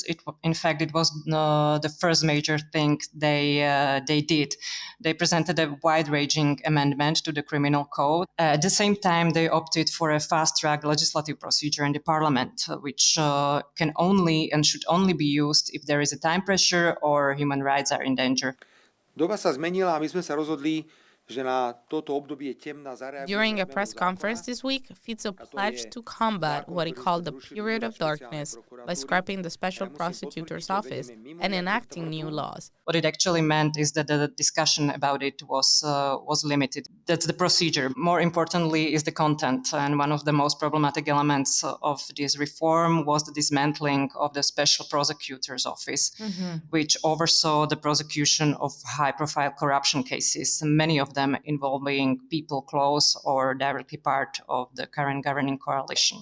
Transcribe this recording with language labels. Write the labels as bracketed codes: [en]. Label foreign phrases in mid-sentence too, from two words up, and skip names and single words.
[en] In fact, it was the first major thing they did. They presented a wide-ranging amendment to the criminal code. At the same time, they opted for a fast-track legislative procedure in the parliament, which can only and should only be used if there is a time pressure or human rights are in danger. [sk] Doba sa zmenila a my sme sa rozhodli, že na toto obdobie temna zareagujeme. [en] During a press conference this week, Fico pledged to combat what he called the period of darkness by scrapping the special prosecutor's office and enacting new laws. What it actually meant is that the discussion about it was limited. That's the procedure. More importantly is the content. And one of the most problematic elements of this reform was the dismantling of the special prosecutor's office, which oversaw the prosecution of high-profile corruption cases, many of them involving people close or directly part of the current governing coalition.